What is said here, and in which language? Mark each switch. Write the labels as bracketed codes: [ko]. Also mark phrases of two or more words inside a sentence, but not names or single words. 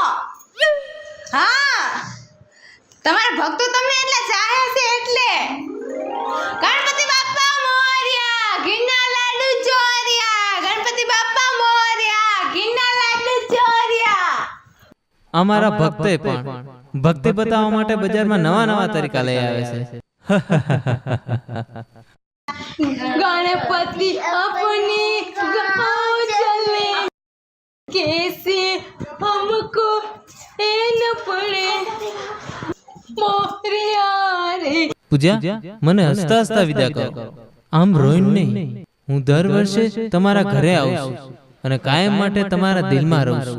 [gu] હા, તમારા ભક્તો તમને એટલા ચાહે છે એટલે. ગણપતિ બાપા મોરયા, ઘીના લાડુ ચોર્યા. ગણપતિ બાપા મોરયા, ઘીના લાડુ ચોર્યા. અમારા ભક્તે પણ ભક્તિ બતાવવા માટે બજારમાં નવા નવા તરીકા લઈ આવે છે. [hi] गणपति अपनी गाँव चले, कैसे हमको ये न पड़े मोरिया रे. [gu] પૂજા, મને હસતા હસતા વિદા કરો. આમ રોઈને નહીં. હું દર વર્ષે તમારા ઘરે આવું છું અને કાયમ માટે તમારા દિલમાં રહું છું.